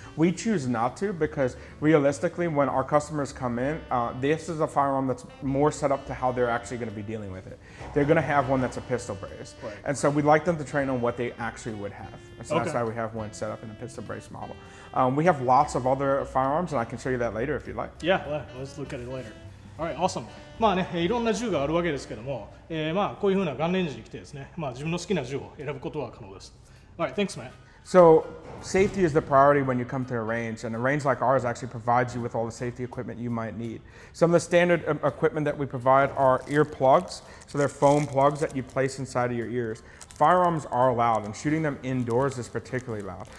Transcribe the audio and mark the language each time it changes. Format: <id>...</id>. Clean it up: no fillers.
<en>We choose not to because realistically, when our customers come in, this is a firearm that's more set up to how they're actually going to be dealing with it. They're going to have one that's a pistol brace. Right. And so we'd like them to train on what they actually would have. So that's why we have one set up in a pistol brace model. We have lots of other firearms, and I can show you that later if you'd like. Yeah, let's look at it later. Alright, awesome.</en> <ja>まあね、いろんな銃があるわけですけども、まあこういう風なガンレンジに来てですね、まあ自分の好きな銃を選ぶことは可能です。</ja> <en>Alright, thanks, man. So safety is the priority when you come to a range, and a range like ours actually provides you with all the safety equipment you might need. Some of the standard equipment that we provide are ear plugs, so they're foam plugs that you place inside of your ears. Firearms are loud, and shooting them indoors is particularly loud.</en>